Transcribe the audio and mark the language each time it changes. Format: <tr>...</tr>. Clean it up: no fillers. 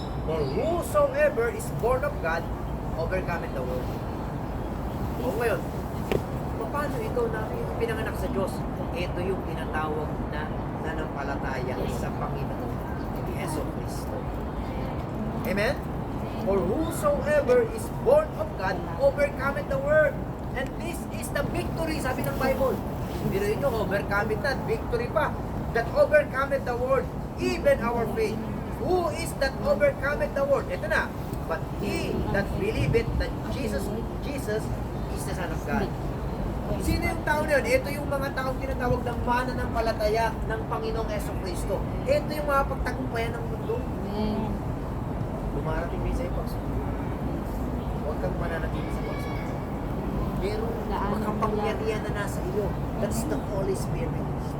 <en>For whosoever is born of God, overcometh the world.</en> <tl>O ngayon, paano ikaw na pinanganak sa Diyos? Ito yung tinatawag na nanampalataya sa Panginoon, Yeso Cristo. Amen?</tl> <en>For whosoever is born of God, overcometh the world. And this is the victory,</en> <tl>sabi ng Bible. Hindi rin nyo,</tl> <en>overcometh that, victory pa. That overcometh the world, even our faith. Who is that overcometh the world?</en> <tl>Ito na.</tl> <en>But he that believeth that Jesus is the Son of God.</en> <tl>Sino yung tao na yun? Ito yung mga taong tinatawag ng mananampalataya ng Panginoong Yeso Cristo. Ito yung mga pagtagumpayan ng mundo. Lumarating din sa iyo, huwag kang mananatili sa pagsunod. Pero makapangyarihan na nasa iyo.</tl> <en>That's the Holy Spirit.</en>